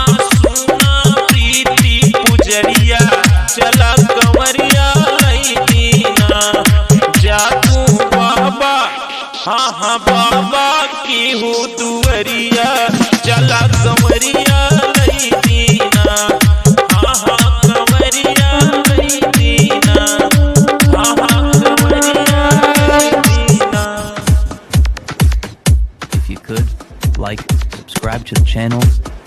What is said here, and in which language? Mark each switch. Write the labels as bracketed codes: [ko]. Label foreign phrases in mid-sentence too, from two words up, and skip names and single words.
[bho] सुना प्रीति पुजरिया चला कंवरिया लई दीना जादू बाबा हाँ हाँ बाबा की हो दुवरिया चला कंवरिया लई दीना हाँ हाँ कंवरिया लई दीना हाँ हाँ कंवरिया लई दीना। [en] If you could, like, subscribe to the channel,